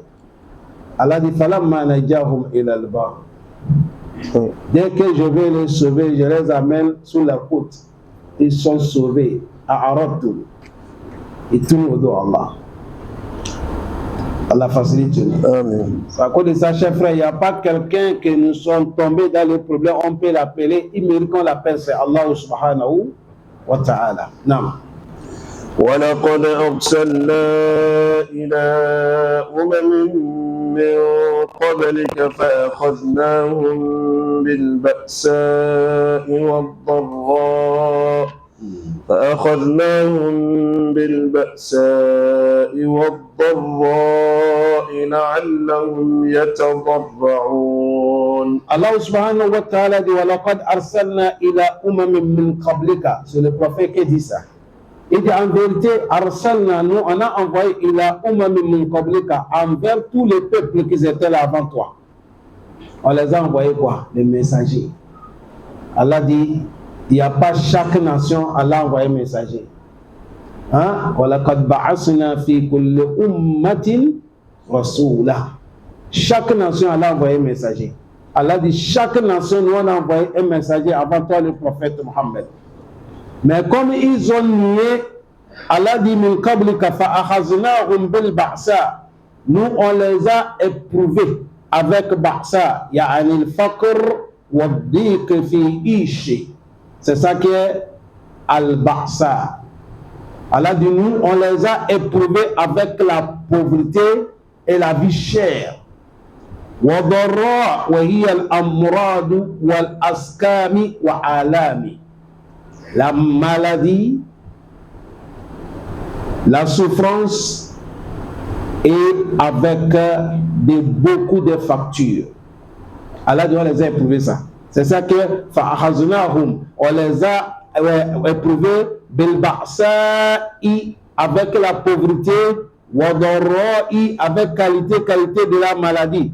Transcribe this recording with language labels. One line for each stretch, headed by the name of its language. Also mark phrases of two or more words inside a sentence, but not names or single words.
French: Allah dit, dès que je vais les sauver, je les amène sous la côte. Ils sont sauvés. À Arabtoul. Ils tournent au dos Allah. Allah facilite. Amen. À cause de ça, chers frères, il n'y a pas quelqu'un que nous sommes tombés dans le problème, on peut l'appeler. Il mérite qu'on l'appelle, c'est Allah
Arabic: سبحانه وتعالى.
French: Non.
Arabic: ولقد أرسلنا إلى من قبلك فأخذناهم بالبأساء والضراء لعلهم يتضرعون.
French: Allah subhanahu wa ta'ala dit
Arabic: وَلَقَدْ أَرْسَلْنَا إِلَى مِنْ قَبْلِكَ.
French: C'est le prophète qui dit ça. Il dit en vérité, Arsalna, nous on a envoyé
Arabic: إلى من قبلك,
French: envers tous les peuples qui étaient là avant toi. On les a envoyés quoi? Les messagers. Allah dit, il n'y a pas chaque nation, Allah a envoyé messager. Hein?
Arabic: وَلَقَدْ بَعَثْنَا فِي كُلِّ أُمَّةٍ رَسُولًا.
French: Chaque nation, Allah a envoyé messager. Allah dit, chaque nation, nous on a envoyé un messager avant toi, le prophète Mohammed. Mais comme ils ont nié, Allah dit
Arabic: من قبلك فأخذناهم بالبأساء.
French: Nous on les a éprouvés avec ba'sa,
Arabic: يعني الفقر و الضيق في العيش.
French: C'est ça qui est al-ba'sa. Allah dit nous on les a éprouvés avec la pauvreté et la vie chère.
Arabic: والضراء وهي الأمراض والأسقام والآلام.
French: La maladie, la souffrance et avec beaucoup de factures. Allah dit on les a éprouvés ça. C'est ça que fa'akhaznahum, on les a éprouvés
Arabic: بالبأساء,
French: avec la pauvreté,
Arabic: والضراء,
French: avec qualité de la maladie.